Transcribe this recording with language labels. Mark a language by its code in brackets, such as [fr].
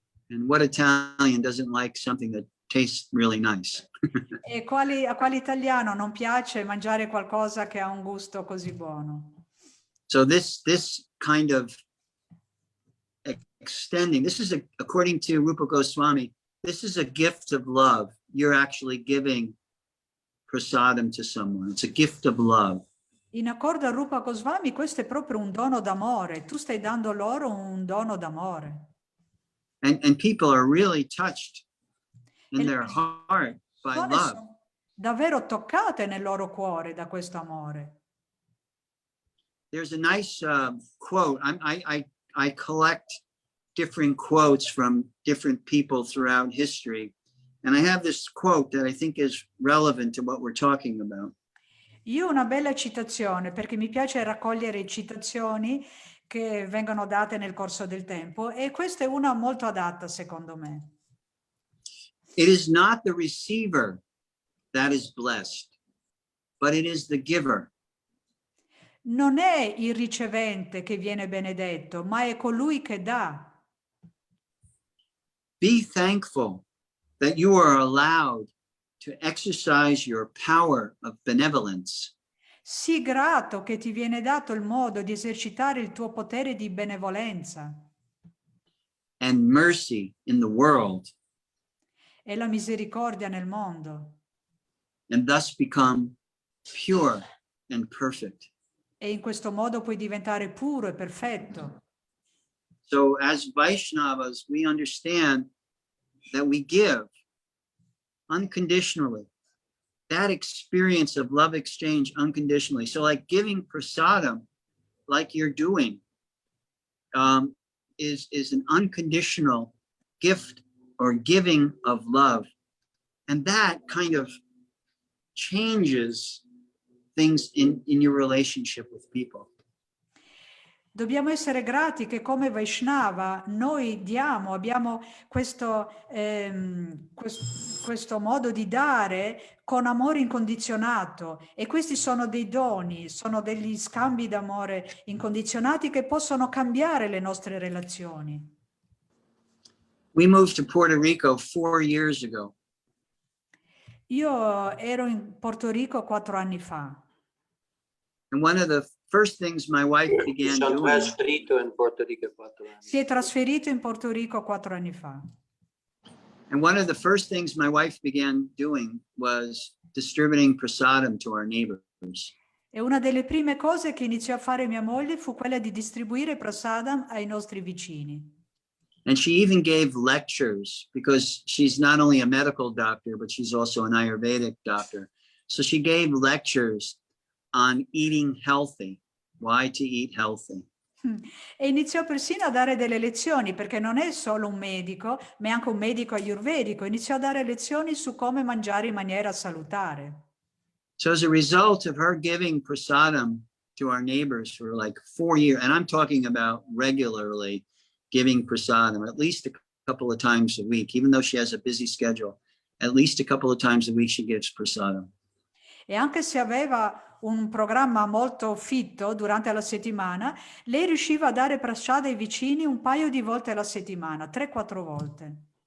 [en] And what Italian doesn't like something that tastes really nice? [it] E a quale italiano non piace mangiare qualcosa che ha un gusto così buono? [en] So this kind of extending, this is according to Rupa Goswami, this is a gift of love. You're actually giving prasadam to someone. It's a gift of love. [it] In accordo a Rupa Goswami, questo è proprio un dono d'amore. Tu stai dando loro un dono d'amore. [en] And people are really touched in [it] E le [en] their heart by [it] persone [en] love. [it] sono davvero toccate nel loro cuore da questo amore. [en] There's a nice quote. I collect different quotes from different people throughout history. And I have this quote that I think is relevant to what we're talking about. [it] Io ho una bella citazione perché mi piace raccogliere citazioni che vengono date nel corso del tempo e questa è una molto adatta secondo me. [en] It is not the receiver that is blessed, but it is the giver. [it] Non è il ricevente che viene benedetto, ma è colui che dà. [en] Be thankful that you are allowed to exercise your power of benevolence. [it] Sii grato che ti viene dato il modo di esercitare il tuo potere di benevolenza [en] And mercy in the world, [it] e la misericordia nel mondo [en] and thus become pure and perfect. [it] e in questo modo puoi diventare puro e perfetto. [en] So as Vaishnavas, we understand that we give unconditionally. That experience of love exchange unconditionally. So like giving prasadam, like you're doing, is an unconditional gift or giving of love. And that kind of changes things in your relationship with people. [it] Dobbiamo essere grati che come Vaishnava noi abbiamo questo modo di dare con amore incondizionato e questi sono dei doni, sono degli scambi d'amore incondizionati che possono cambiare le nostre relazioni. [en] We moved to Puerto Rico 4 years ago. [it] Io ero in Porto Rico 4 anni fa. [en] And one of the first things my wife began [it] Sono [en] doing, [it] trasferito in Porto Rico 4 anni. Si è trasferito in Porto Rico 4 anni fa. [en] and one of the first things my wife began doing was distributing prasadam to our neighbors. [it] E una delle prime cose che iniziò a fare mia moglie fu quella di distribuire prasadam ai nostri vicini. [en] And she even gave lectures because she's not only a medical doctor, but she's also an Ayurvedic doctor. So she gave lectures on eating healthy, why to eat healthy. [it] E iniziò persino a dare delle lezioni, perché non è solo un medico, ma è anche un medico ayurvedico. Iniziò a dare lezioni su come mangiare in maniera salutare. [en] So as a result of her giving prasadam to our neighbors for like 4 years, and I'm talking about regularly giving prasadam at least a couple of times a week, even though she has a busy schedule, at least a couple of times a week she gives prasadam. [it] E anche se aveva un programma molto fitto durante la settimana, lei riusciva a dare prasada ai vicini un paio di volte alla settimana, 3-4 volte.